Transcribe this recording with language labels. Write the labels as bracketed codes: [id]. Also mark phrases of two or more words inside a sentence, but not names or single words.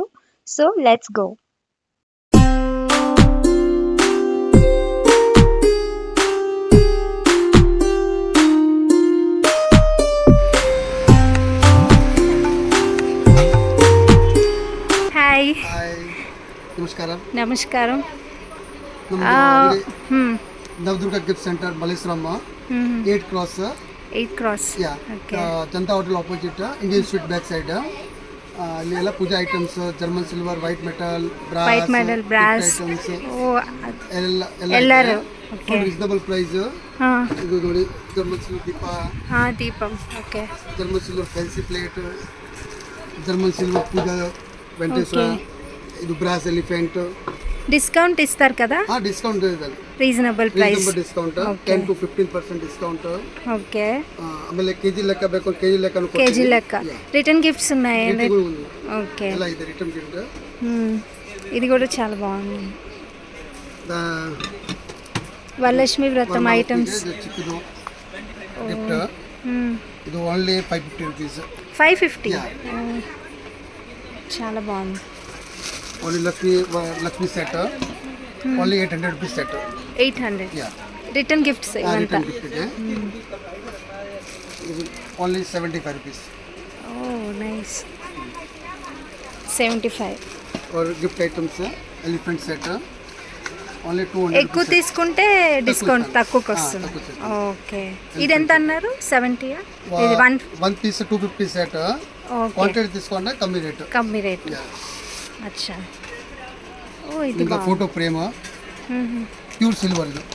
[en] So, let's go. Hi. [kn] ಹಾಯ್ ನಮಸ್ಕಾರ [te] నమస్కారం. [kn] ನಮ್ಮದು ఆహ్, ಅಂಗಡಿ ನವದುರ್ಗ ಗಿಫ್ಟ್ ಸೆಂಟರ್ ಮಲ್ಲೇಶ್ವರಮ್ಮ 8 ಕ್ರಾಸ್ 8 ಕ್ರಾಸ್. ಯಾ [te] ఓకే. [en] Janata Hotel opposite Indian Sweet back side [kn] ಅಲ್ಲಿ ಎಲ್ಲ ಪೂಜಾ [en] items German silver white metal white medal brass. [kn] ಐಟಮ್ಸ್ ఓ ಎಲ್ಲ ಎಲ್ಲರೂ. ಎಲ್ಲ [te] ఓకే. [en] reasonable price ఆ, [kn] ಇದು ನೋಡಿ [en] German silver [kn] ದೀಪ [te] ఆ, దీపం. ఓకే. [en] German silver fancy plate German silver [kn] ಪೂಜಾ ವೆಂಕಟೇಶ್ವರ ಇದು [en] brass elephant [te] డిస్కౌంట్ ఇస్తారు కదా? [kn] ಡಿಸ್ಕೌಂಟ್ ಇದೆ [en] reasonable price. reasonable discount Okay. 10 to 15% ಡಿಸ್ಕೌಂಟ್ [te] ఓకే. [kn] ಆಮೇಲೆ ಕೆಜಿ ಲೆಕ್ಕ ಬೇಕು ಕೆಜಿ ಲೆಕ್ಕನು [te] కేజీ లెక్క. [en] return gifts [te] ఉన్నాయండి. ఓకే. [kn] ಎಲ್ಲ ಇದೆ [en] return gift [te] ఇది కూడా చాలా బాగుంది. వరలక్ష్మి వ్రతం ఐటమ్స్. [kn] ಚಿಕ್ಕದು ಗಿಫ್ಟ್ ಇದು [en] only 550 rupees [te] 550. Yeah. చాలా బాగుంది. [en] only Lakshmi set only 800 rupees set [te] 800. ಯಾ [en] return gifts [te] ఇవంతా. [en] return gift [kn] ಇದೆ ಇದು [en] only 75 rupees oh nice. [te] 75. [en] और gift items elephant set only 200 [te] ఎక్కువ తీసుకుంటే డిస్కౌంట్ తక్కువకి వస్తుంది. తక్కువ. ఓకే. ఇది ఎంత అన్నారు? 70? ఇది [en] 1 piece 250 సెట్ [te] ఓకే. క్వాంటిటీ తీసుకుంటే కమ్మీ రేట్ కమ్మీ రేట్. అచ్చా. ఓ ఇది ఇంకా [en] photo frame pure silver [te] ఇది